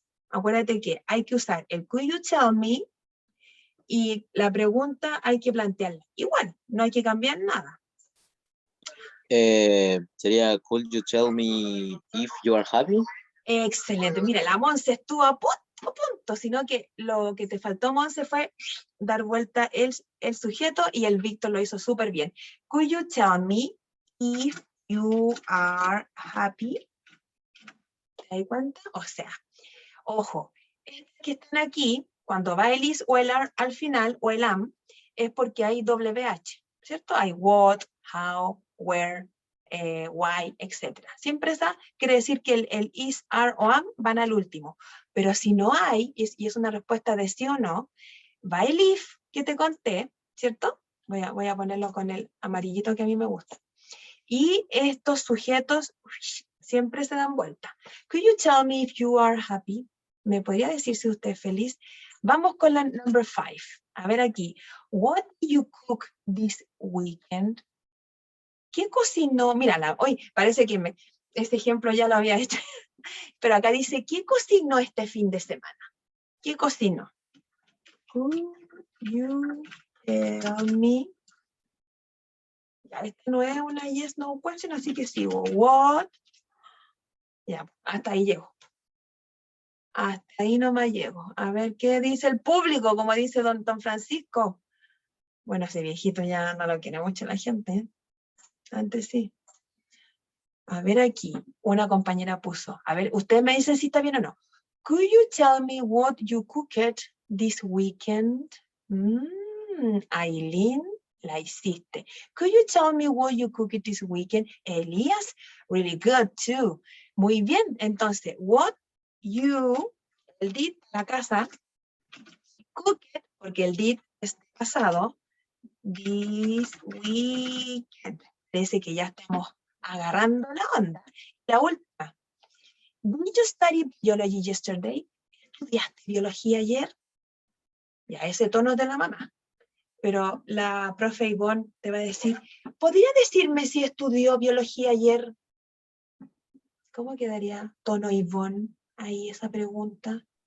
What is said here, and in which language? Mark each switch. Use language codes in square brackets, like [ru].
[es] Acuérdate que hay que usar el [en] could you tell me [es] y la pregunta hay que plantearla. Igual, no hay que cambiar nada. [en] Sería, could you tell me if you are happy? [es] Excelente. Mira, la Monse estuvo a punto, sino que lo que te faltó, Monse, fue dar vuelta el sujeto y el Víctor lo hizo súper bien. [en] Could you tell me if you are happy? [es] ¿Te das cuenta? O sea, ojo, que están aquí, cuando va el is o el are al final, o el am, es porque hay WH, ¿cierto? Hay what, how, where, why, etc. Siempre esa quiere decir que el is, are o am van al último. Pero si no hay, y es una respuesta de sí o no, va el if que te conté, ¿cierto? Voy a ponerlo con el amarillito que a mí me gusta. Y estos sujetos siempre se dan vuelta. [en] Could you tell me if you are happy? [es] ¿Me podría decir si usted es feliz? Vamos con la number 5. A ver aquí. [en] What did you cook this weekend? [es] ¿Qué cocinó? Mírala, hoy parece que este ejemplo ya lo había hecho. Pero acá dice, ¿qué cocinó este fin de semana? ¿Qué cocinó? [en] Could you tell me? [es] Ya, esta no es una [en] yes, no question, [es] así que sigo. [en] What? [es] Ya, hasta ahí llego. Hasta ahí nomás llego. A ver qué dice el público, como dice don Francisco. Bueno, ese viejito ya no lo quiere mucho la gente, ¿eh? Antes sí. A ver aquí, una compañera puso. A ver, ustedes me dicen si está bien o no. [en] Could you tell me what you cooked this weekend? Aileen, [es] la hiciste. [en] Could you tell me what you cooked this weekend? Elías, really good too. [es] Muy bien, entonces, [en] what you, el did, la casa, cooked, [es] porque el did es pasado, [en] this weekend. [es] Parece que ya estamos agarrando la onda. La última. [en] Did you study biology yesterday? [es] ¿Estudiaste biología ayer? Ya, ese tono de la mamá. Pero la profe Ivonne te va a decir, ¿podría decirme si estudió biología ayer? ¿Cómo quedaría tono Ivonne ahí esa pregunta?